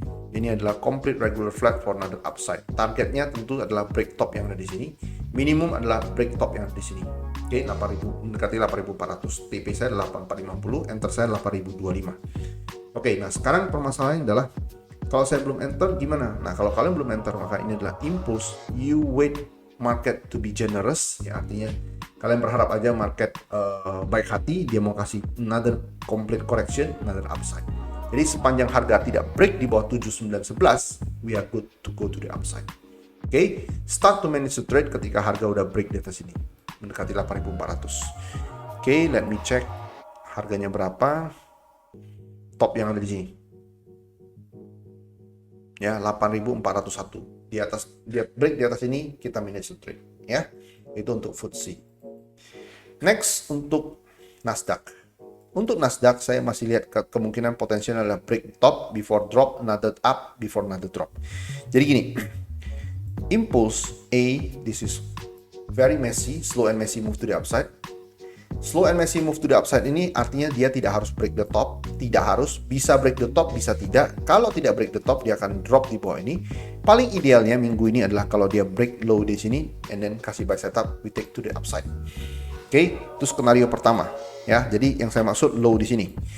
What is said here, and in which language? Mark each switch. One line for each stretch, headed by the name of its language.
Indonesian: Ini adalah
English: complete regular flat for another upside.
Indonesian: Targetnya tentu adalah break top yang ada di sini. Minimum adalah break top yang ada di sini. Oke, 8.000, mendekati 8.400. TP saya adalah 8450, enter saya 8.025. Oke, nah sekarang permasalahannya adalah kalau saya belum enter gimana? Nah, kalau kalian belum enter maka ini adalah impulse.
English: You wait market to be generous.
Indonesian: Ya, artinya kalian berharap aja market baik hati, dia mau kasih
English: another complete correction, another upside.
Indonesian: Jadi sepanjang harga tidak break di bawah 7911,
English: we are good to go to the upside.
Indonesian: Oke,
English: start to manage the trade
Indonesian: ketika harga udah break di atas ini, mendekati 8.400. Oke,
English: let me check
Indonesian: harganya berapa. Top yang ada di sini. Ya, 8.401. Di atas, dia break di atas ini, kita
English: manage the trade
Indonesian: ya. Itu untuk FTSE. Next untuk Nasdaq. Untuk Nasdaq saya masih lihat kemungkinan potensial adalah
English: break top before drop, another up before another drop.
Indonesian: Jadi gini,
English: impulse A, this is very messy, slow and messy move to the upside. Slow and messy move to the upside
Indonesian: ini artinya dia tidak harus
English: break the top,
Indonesian: tidak harus, bisa
English: break the top,
Indonesian: bisa tidak. Kalau tidak break the top, dia akan drop di bawah ini. Paling idealnya minggu ini adalah kalau dia break low di sini,
English: and then
Indonesian: kasih buy setup,
English: we take to the upside.
Indonesian: Oke, itu skenario pertama. Ya, jadi yang saya maksud low di sini.